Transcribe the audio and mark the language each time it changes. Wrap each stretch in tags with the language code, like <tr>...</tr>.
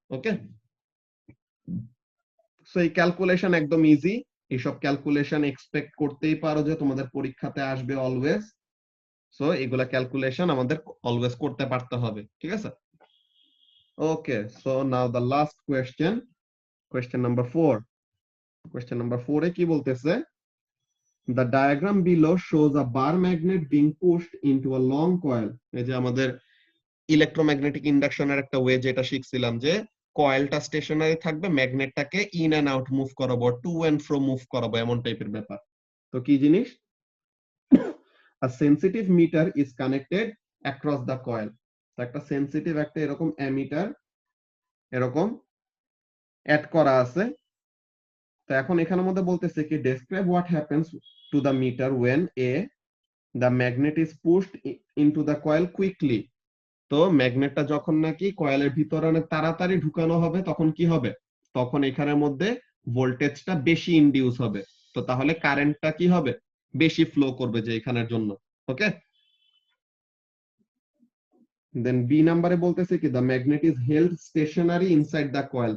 <bn>ওকে, so এই calculation একদম easy. এইসব ক্যালকুলেশন এক্সপেক্ট করতেই পারো যে তোমাদের পরীক্ষাতে আসবে অলওয়েজ। সো এগুলা ক্যালকুলেশন আমাদের অলওয়েজ করতে পারতে হবে, ঠিক আছে?</bn> <en>Okay, so now the last question, question number 4।</en> <bn>Question number 4 এ কি বলতেছে,</bn> <en>the diagram below shows a bar magnet being pushed into a long coil।</en> <bn>এই যে আমাদের ইলেকট্রোম্যাগনেটিক ইন্ডাকশনের একটা ওয়ে যেটা শিখছিলাম, যে কয়েলটা স্টেশনারি থাকবে, ম্যাগনেটটাকে ইন এন্ড আউট মুভ করাবো, টু এন্ড ফ্রো মুভ করাবো, এমন টাইপের ব্যাপার। তো কি জিনিস,</bn> <en>a sensitive meter is connected across the coil।</en> <bn>তো একটা সেনসিটিভ একটা এরকম অ্যামিটার এরকম অ্যাড করা আছে। তো এখন এখানের মধ্যে বলতেছে কি,</bn> <en>describe what happens to the meter when the magnet is pushed into the coil quickly।</en> <bn>তো ম্যাগনেটটা যখন নাকি কয়েলের ভিতরে অনেক তাড়াতাড়ি ঢুকানো হবে তখন কি হবে, তখন এখানের মধ্যে ভোল্টেজটা বেশি ইনডিউস হবে। তো তাহলে কারেন্টটা কি হবে, বেশি ফ্লো করবে যে এখানের জন্য।</bn> <en>okay, then</en> <bn>বি নাম্বারে বলতেছে কি,</bn> <en>The magnet is held stationary inside the coil.</en>